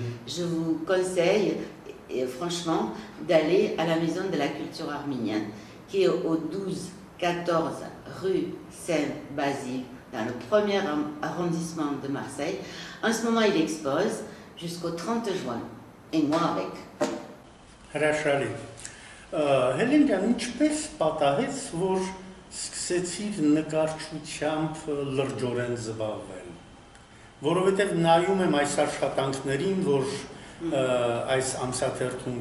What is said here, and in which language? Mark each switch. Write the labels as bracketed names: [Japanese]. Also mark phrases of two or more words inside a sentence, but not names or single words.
[French] Je vous conseille, franchement, d'aller à la Maison de la Culture Arménienne, qui est au 12-14 rue Saint-Basile, dans le 1er arrondissement de Marseille. En ce moment, il expose jusqu'au 30 juin. Et moi avec. [Armenian] Հրաշալի։ Հելեն ջան, ինչպես պատահեց, որ սկսեցիր նկարչությամբ լրջորեն զբաղվել։ Որովհետև նայում եմ այս աշխատանքներին, որ այս ամսաթերթում